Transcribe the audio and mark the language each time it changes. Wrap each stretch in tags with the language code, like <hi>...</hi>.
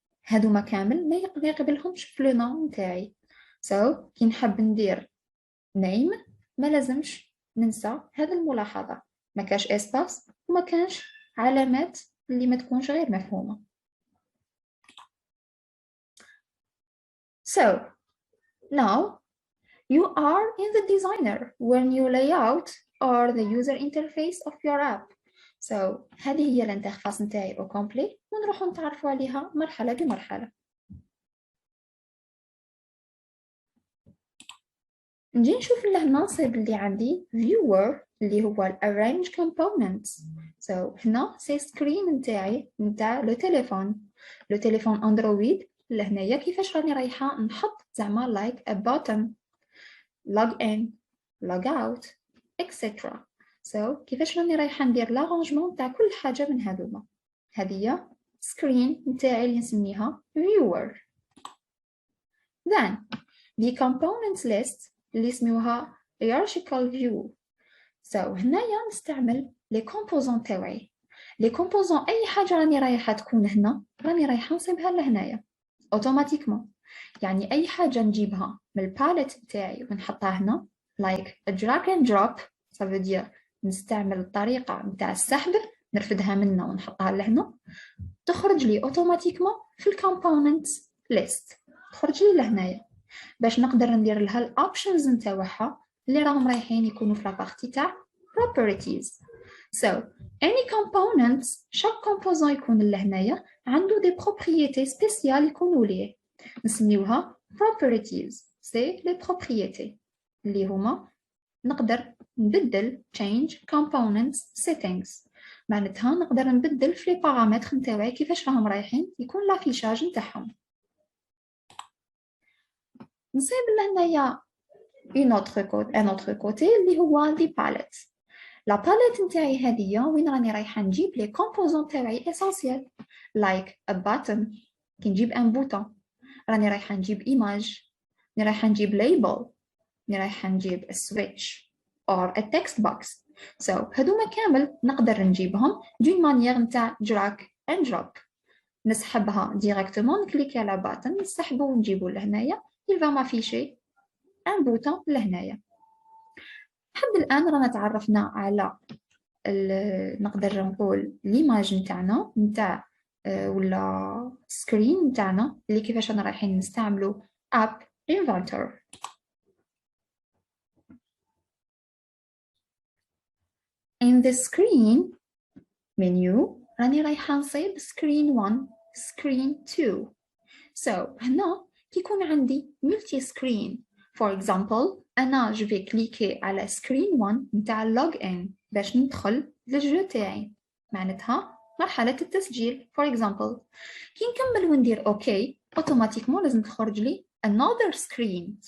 <ar>هادو ما كامل ما يقبلهمش في لو نون نتاعي. so كي نحب ندير name ما لازمش ننسى هذه الملاحظة. ما كاش اسباس وما كانش علامات اللي ما تكونش غير مفهومة.</ar> <en>So now you are in the designer when you lay out or the user interface of your app.</en> <ar>So هذه هي الانترفاس نتاعي</ar> <fr>au complet</fr> <ar>ونروحوا نتعرفوا عليها مرحلة بمرحلة. نجي نشوف المناصب اللي عندي viewer اللي هو</ar> <en>arrange components.</en> <ar>So هنا سي سكرين نتاعي نتاع لو تليفون اندرويد. لهنايا كيفاش راني رايحة نحط زعما</ar> <en>like a button log in log out etc.</en> <ar>So كيفاش راني رايحة ندير لارونجمون نتاع كل حاجة من هذوما. هذه سكرين نتاعي اللي نسميها viewer.</ar> <en>Then the components list</en> <ar>اللي اسموها</ar> <en>hierarchical view.</en> <ar>So هنايا نستعمل لي كومبوزون تاوعي. لي كومبوزون اي حاجه راني رايحه تكون هنا راني رايحه نصيبها لهنايا اوتوماتيكمون. يعني اي حاجه نجيبها من الباليت نتاعي ونحطها هنا</ar> <en>like a drag and drop.</en> <fr>ça veut dire</fr> <ar>نستعمل الطريقه نتاع السحب، نرفدها منا ونحطها لهنا، تخرج لي اوتوماتيكمون في الكومبوننتس ليست، تخرج لي لهنايا باش نقدر ندير لها الاوبشنز نتاعها اللي راهم رايحين يكونوا في لابارتي تاع properties.</ar> <en>So any components</en> <fr>chaque composant</fr> <ar>يكون لهنايا عنده</ar> <fr>des propriétés spéciales</fr> <ar>يكونوا ليه نسميوها properties.</ar> <fr>c'est les propriétés</fr> <ar>اللي هما نقدر نبدل</ar> <en>change components settings.</en> <ar>معناتها نقدر نبدل في لي بارامتر نتاعي كيفاش راهم رايحين يكون لافيشاج نتاعهم. نصيب لهنايا</ar> <fr>un autre côté</fr> <ar>اللي هو</ar> <en>the palette.</en> <ar>لا باليت نتاعي هذه وين راني رايحه نجيب لي كومبوزون تاعي اسونسيال</ar> <en>like a button.</en> <ar>كي نجيب ان بوطون راني رايحه نجيب ايماج، راني رايحه نجيب ليبل، راني رايحه نجيب</ar> <en>switch or a text box.</en> <ar>so هذوما كامل نقدر نجيبهم دون مانيير نتاع</ar> <en>drag and drop.</en> <ar>نسحبها ديريكتومون نكليكي على باتن نسحبو ونجيبو لهنايا</ar> <fr>il va m'afficher un bouton</fr> <ar>لهنايا. لحد الآن رانا تعرفنا على نقدر نقول ليماج نتاعنا نتاع ولا سكرين نتاعنا اللي كيفاش رانا رايحين نستعملو app inventor.</ar> <en>in the screen menu</en> <ar>راني رايحة نصيب</ar> <en>screen 1 screen 2.</en> <ar>so هنا كيكون عندي multi screen.</ar> <en>for example</en> <ar>أنا جو في كليكي على screen 1 نتاع log in باش ندخل للجو تاعي، معناتها مرحلة التسجيل.</ar> <en>for example</en> <ar>كي نكمل وندير اوكي اوتوماتيكمون لازم تخرج لي</ar> <en>another screen.</en>